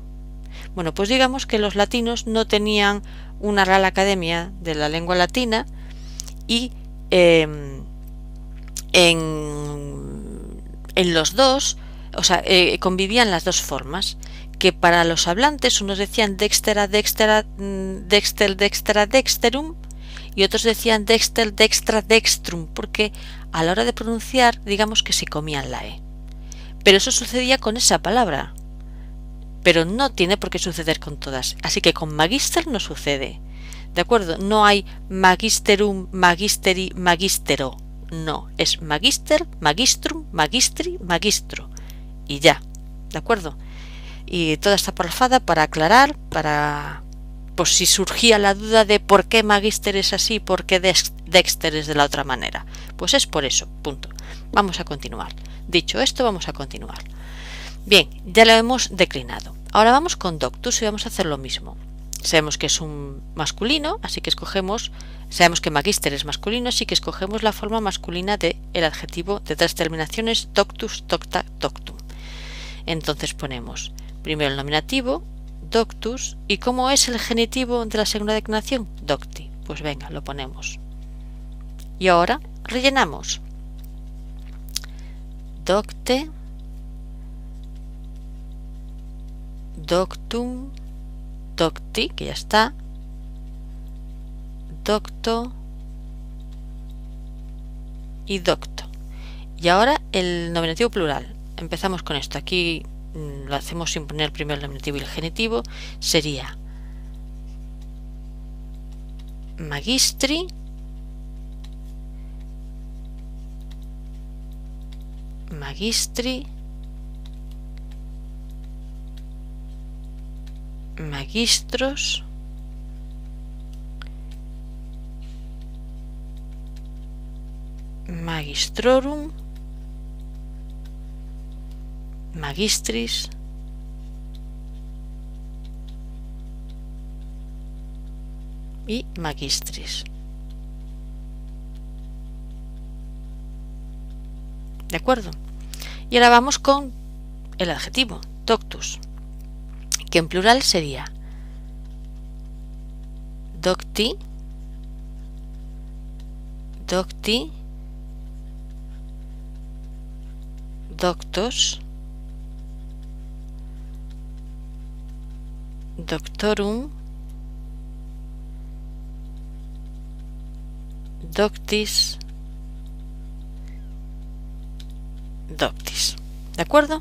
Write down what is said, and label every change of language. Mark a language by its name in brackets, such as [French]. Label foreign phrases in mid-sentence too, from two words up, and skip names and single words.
[Spanish] Bueno, pues digamos que los latinos no tenían una Real Academia de la Lengua Latina y en los dos, o sea, convivían las dos formas, que para los hablantes unos decían [Latin] dextera, dextera, dexter, dextera, dexterum, [Spanish] y otros decían dexter, [Latin] dextra, dextrum, [Spanish] porque a la hora de pronunciar, digamos que se comían la E. Pero eso sucedía con esa palabra, pero no tiene por qué suceder con todas, así que con magister no sucede, ¿de acuerdo? No hay [Latin] magisterum, magisteri, magistero, [Spanish] no, es [Latin] magister, magistrum, magistri, magistro, [Spanish] y ya, ¿de acuerdo? Y toda esta parrafada para aclarar, para pues si surgía la duda de por qué magister es así, por qué dexter es de la otra manera, pues es por eso, punto. Vamos a continuar. Dicho esto, vamos a continuar. Bien, ya lo hemos declinado. Ahora vamos con doctus y vamos a hacer lo mismo. Sabemos que es un masculino, así que escogemos, sabemos que magister es masculino, así que escogemos la forma masculina del adjetivo de tres terminaciones, [Latin] doctus, docta, doctum. [Spanish] Entonces ponemos primero el nominativo, doctus, ¿y cómo es el genitivo de la segunda declinación? Docti. Pues venga, lo ponemos. Y ahora rellenamos. [Latin] Docte, doctum, docti, [Spanish] que ya está, docto y docto. Y ahora el nominativo plural. Empezamos con esto. Aquí lo hacemos sin poner primero el nominativo y el genitivo. Sería magistri, [Latin] magistri, magistros, magistrorum, magistris, [Spanish] y magistris. ¿De acuerdo? Y ahora vamos con el adjetivo, doctus, que en plural sería [Latin] docti, docti, doctos, doctorum, doctis, doctis. [Spanish] ¿De acuerdo?